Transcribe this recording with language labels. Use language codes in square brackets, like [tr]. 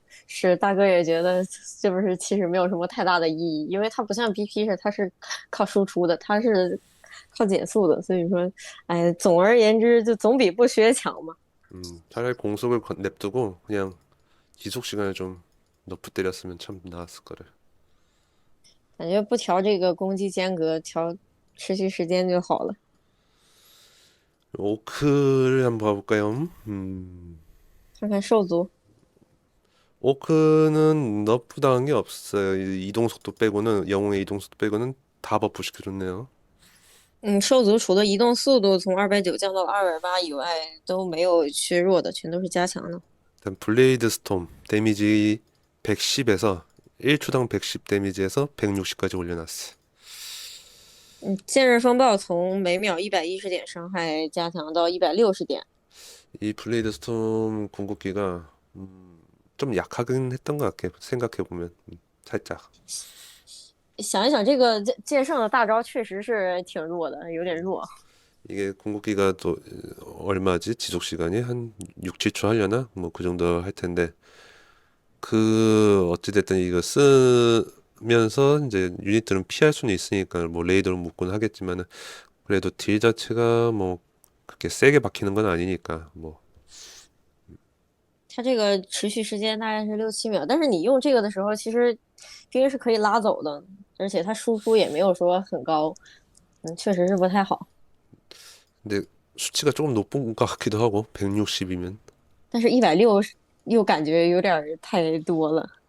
[zh] 是大哥也觉得是不是其实没有什么太大的意义，因为它不像 BP 它是靠输出的，它是靠减速的，所以说，哎，总而言之就总比不学强嘛。 [ko] 차라리 공속을 냅두고 그냥 지속 시간을 좀 너프 때렸으면 참 나았을 거를. [zh] 感觉不调这个攻击间隔，调持续时间就好了。 [ko] 오크를 한번 봐볼까요? [zh] 看看兽族， [ko] 오크는 너프 당한 게 없어요. 이동 속도 빼고는 영웅의 이동 속도 빼고는 다 버프 시켜줬네요. [zh] 兽族除了移动速度从290降到了280以外，都没有削弱的，全都是加强的。 [ko] 일단 블레이드 스톰 데미지 110에서 1초당 110 데미지에서 160까지 올려놨어. [zh] 剑刃风暴从每秒110点伤害加强到160点。 [ko] 이 블레이드 스톰 궁극기가 좀 약하긴 했던 것 같아. 생각해보면 살짝. [zh] 想一想，这个剑圣的大招确实是挺弱的，有点弱。 [ko] 이게 궁극기가 또 얼마지? 지속 시간이 한 6, 7초 하려나? 뭐 그 정도 할 텐데 그 어찌됐든 이거 쓰면서 이제 유닛들은 피할 수는 있으니까 뭐 레이더로 묶곤 하겠지만은 그래도 딜 자체가 뭐 그렇게 세게 박히는 건 아니니까 뭐. [zh] 它这个持续时间大概是6-7秒，但是你用这个的时候，其实兵是可以拉走的，而且它输出也没有说很高，确实是不太好。 [ko] 근데 수치가 조금 높은 것 같기도 하고 160이면. [zh] 但是160又感觉有点太多了。